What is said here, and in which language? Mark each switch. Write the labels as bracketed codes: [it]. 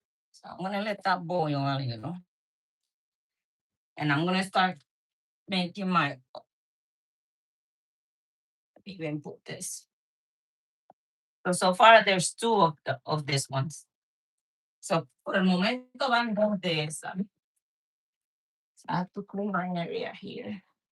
[en] So I'm gonna let that boil a little. And I'm gonna start making my even put this. So far there's two of these ones. [es] So por el momento van dos de esas. [en] I have to clean my area here.